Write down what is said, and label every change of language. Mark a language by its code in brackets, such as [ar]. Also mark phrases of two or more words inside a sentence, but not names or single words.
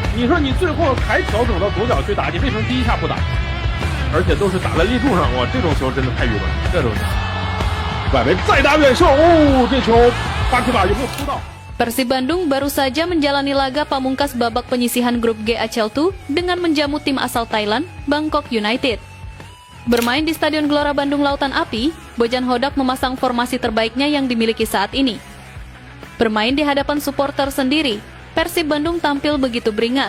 [zh] 说你最后还调整到左脚去打，你为什么第一下不打？而且都是打在立柱上，哇，这种球真的太愚蠢了，这种球。外围再打远射，哦，这球巴克巴有没有扑到 [id] ？Persib Bandung baru saja menjalani laga pamungkas babak penyisihan grup G ACL2 dengan menjamu tim asal Thailand, Bangkok United. Bermain di Stadion Gelora Bandung Lautan Api, Bojan Hodak memasang formasi terbaiknya yang dimiliki saat ini. Bermain di hadapan supporter sendiri, Persib Bandung tampil begitu beringas.